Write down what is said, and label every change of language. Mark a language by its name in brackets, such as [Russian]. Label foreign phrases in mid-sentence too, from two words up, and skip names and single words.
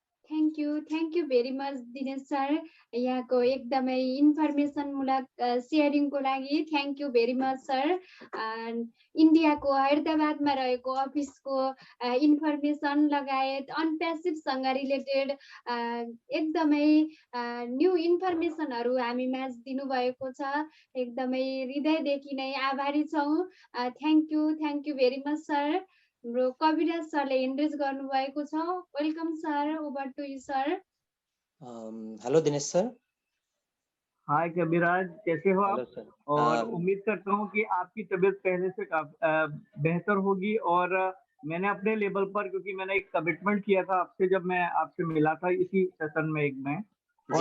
[English] Thank you very much [Nepali] दिनेश सर, यहाँको एकदमै इन्फर्मेसनमूलक सेयरिङको लागि [English] Thank you very much [Nepali] सर। इन्डियाको हैदराबादमा रहेको अफिसको इन्फर्मेसन लगायत अनप्यासिभसँग रिलेटेड एकदमै न्यू इन्फर्मेसनहरू हामी माझ दिनुभएको छ। एकदमै हृदयदेखि नै आभारी छौँ। [English] Thank you very much sir. [Nepali] हाम्रो कविराज सरले एन्ड्रेस गर्नुभएको छ। [English] Welcome sir, over to you sir. Hello Dinesh sir. [Hindi] हाय कविराज, कैसे हो हेलो आप? सर। और उम्मीद करता हूँ कि आपकी तबीयत पहले से बेहतर होगी। और मैंने अपने लेवल पर, क्योंकि मैंने एक कमिटमेंट किया था आपसे जब मैं आपसे मिला था इसी सेशन में एक में, और